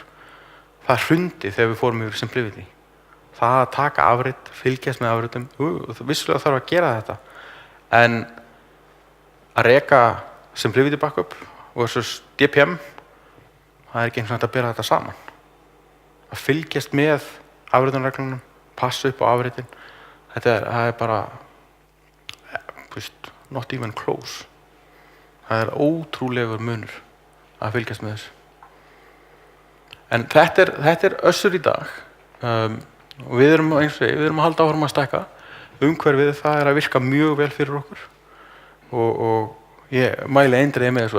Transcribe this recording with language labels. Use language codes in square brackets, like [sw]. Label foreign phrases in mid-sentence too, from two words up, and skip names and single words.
[is] Það hrundi þegar við fórum yfir SimpliVity. Það að taka afrit, fylgjast með afritum, vissulega þarf að gera þetta. En að reka SimpliVity [en] backup versus [is] DPM, það ekki eins og hægt að bera þetta saman. Að fylgjast með afritunarreglunum, passa upp á afritin, það er bara, [en] not even close. [is] Það er ótrúlegur munur að fylgjast með þessu. En þetta er össur í dag. Og við erum að halda áfram að stækka. Umhverfið það er að virka mjög vel fyrir okkur. Og ég mæli eindregið með þessu.